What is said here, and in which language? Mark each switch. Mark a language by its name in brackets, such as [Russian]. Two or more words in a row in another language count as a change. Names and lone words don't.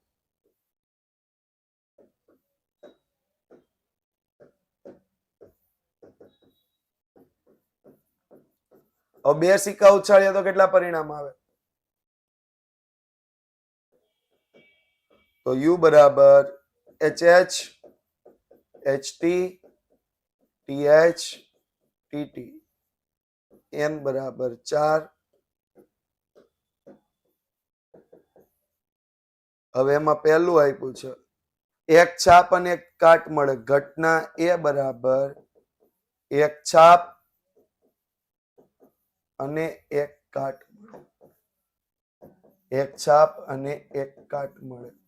[Gujarati] હવે બે સિક્કા ઉછાળ્યા તો કેટલા પરિણામ આવે તો u બરાબર hh ht th tt n બરાબર 4 હવે એમાં પહેલું આપ્યું છે એક છાપ અને એક કાટ મળે ઘટના a બરાબર એક છાપ અને એક કાટ મળે એક છાપ અને એક કાટ મળે